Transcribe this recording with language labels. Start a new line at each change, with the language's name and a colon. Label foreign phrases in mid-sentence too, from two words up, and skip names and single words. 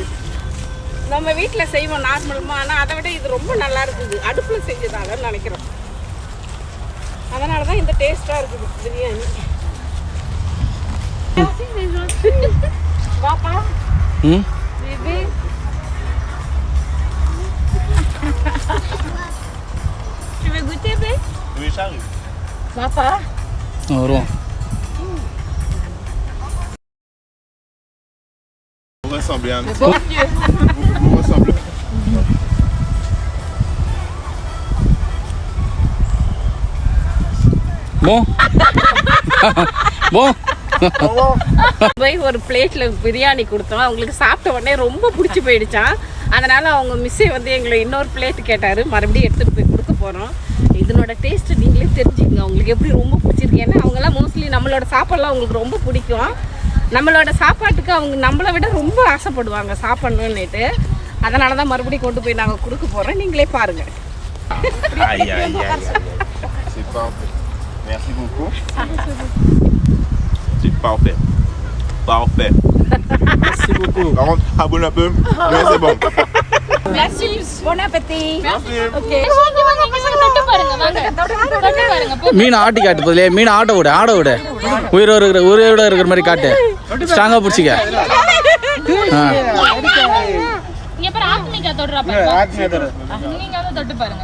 Tamil: நம்ம வீட்டில் செய்வோம் நார்மலுமா, ஆனால் அதை விட இது ரொம்ப நல்லா இருக்குது. அடுப்பில் செஞ்சதாகன்னு நினைக்கிறோம். அதனால தான் இந்த டேஸ்ட்டாக இருக்குது பிரியாணி. பாப்பா பேபி
French: tu veux goûter bé? Oui, j'arrive. Papa
Tamil: வருவோம்.
French: Vous ressemblez un petit peu. Vous ressemblez. Bon. Bon.
Tamil: போய் ஒரு பிளேட்ல பிரியாணி கொடுத்தோம். அவங்களுக்கு சாப்பிட்ட உடனே ரொம்ப பிடிச்சி போயிடுச்சான். அதனால அவங்க மிஸ்ஸே வந்து எங்களை இன்னொரு பிளேட் கேட்டாரு. மறுபடியும் எடுத்துட்டு போய் கொடுக்க போறோம். இதனோட டேஸ்ட் நீங்களே தெரிஞ்சுக்கங்க அவங்களுக்கு எப்படி ரொம்ப பிடிச்சிருக்கு. ஏன்னா அவங்கெல்லாம் மோஸ்ட்லி நம்மளோட சாப்பாடுலாம் அவங்களுக்கு ரொம்ப பிடிக்கும். நம்மளோட சாப்பாட்டுக்கு அவங்க நம்மளை விட ரொம்ப ஆசைப்படுவாங்க சாப்பிடணுன்னுட்டு. அதனால தான் மறுபடியும் கொண்டு போய் நாங்கள் கொடுக்க போகிறோம். நீங்களே பாருங்க.
French: Aïe, aïe, aïe, aïe. C'est parfait. Merci beaucoup. C'est parfait. Parfait. Merci beaucoup. Par contre, abonne un peu, mais c'est bon. Bon appétit.
Tamil: ஓகே தொட்டு பாருங்க வாங்க. தொட்டு பாருங்க. மீன் ஆட்டி காட்டு பதிலே மீன் ஆட விட உயிரோட இருக்கிற மாதிரி காட்டு. ஸ்ட்ராங்கா பிடிச்சிக்க. இங்க பாரு ஆத்மிகா தொடுறா பாருங்க. ஆத்மியா தர. நீங்க வந்து தொட்டு பாருங்க.